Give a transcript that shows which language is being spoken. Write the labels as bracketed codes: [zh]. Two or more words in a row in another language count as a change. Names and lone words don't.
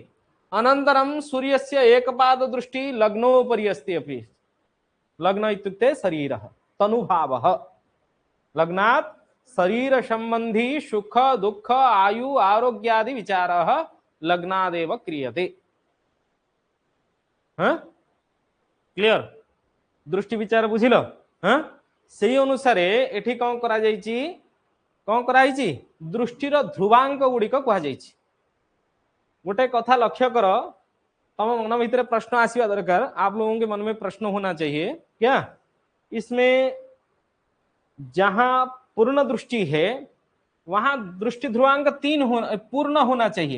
[sa] अनन्तरं सूर्यस्य एकपाद दृष्टि लग्नोपरि अस्ति अपि। लग्न इत्युक्ते शरीरः, तनुभावः। लग्नात् शरीर संबंधी सुख दुख आयु आरोग्यादि विचारः लग्नादेव क्रियते। [or] କ୍ଲିୟର? ଦୃଷ୍ଟି ବିଚାର ବୁଝିଲ? ସେ ଅନୁସାର ଏଠି କେଉଁ କରା ଯାଉଛି? କେଉଁ କରାଇଛି? ଦୃଷ୍ଟିର ଧ୍ରୁବାଙ୍କ ଗୁଡ଼ିକ କହା ଯାଉଛି। ଗୋଟେ କଥା ଲକ୍ଷ୍ୟ କର, ତମ ମନ ଭିତର ପ୍ରଶ୍ନ ଆସିବା ଦରକାର। [hi] आप लोगों के मन में प्रश्न होना चाहिए क्या? इसमें जहां पूर्ण दृष्टि है वहां दृष्टि ध्रुवांक 3 पूर्ण होना चाहिए।